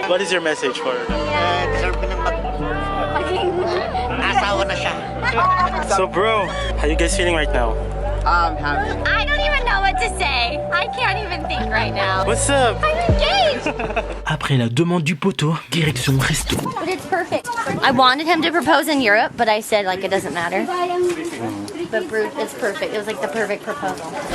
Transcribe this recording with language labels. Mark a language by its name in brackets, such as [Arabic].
[English] What is your message for her? So bro, how you guys feeling right now? I'm happy. I don't even know what to say. I can't even think right now. What's up? I'm engaged. [French] Après la demande du poteau, direction resto. [English] But it's perfect. I wanted him to propose in Europe, but I said like it doesn't matter. But Bruges, it's perfect. It was like the perfect proposal.